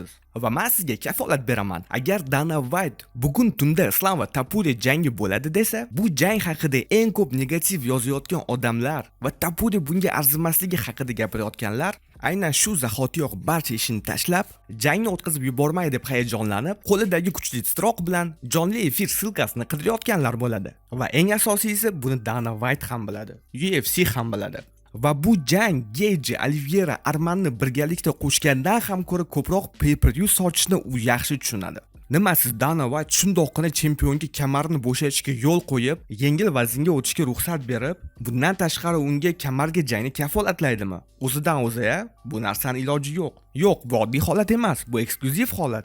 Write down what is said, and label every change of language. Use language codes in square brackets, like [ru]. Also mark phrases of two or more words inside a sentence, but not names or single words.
[uz] Va men sizga kafolat beraman, agar Dana White bugun tunda Islam va Tapuri jangi bo'ladi desa, bu jang haqida eng ko'p negativ yozayotgan odamlar va Tapuri bunga arzimasligi haqida gapirayotganlar aynan shu zahotiyoq barcha ishini tashlab, jangni o'tkazib yubormay deb hayajonlanib, qo'lidagi kuchli titroq bilan jonli efir silkasini qidirayotganlar bo'ladi. Va eng asosiysi buni Dana White ham biladi, UFC ham biladi. Va bu jang Gage Oliveira Armanni birgalikda qo'shgandan ham ko'ra ko'proq pay-per-view sochishni u yaxshi tushunadi. Nima siz Dana White shundoqqina chempionga kamarini bo'shatishga yo'l qo'yib, yengil vaznga o'tishga ruxsat berib, bundan tashqari unga kamarga jangni kafolatlaydimi? O'zidan o'zi-ya, bu narsaning iloji yo'q. Yo'q, bu oddiy holat emas, bu eksklyuziv holat.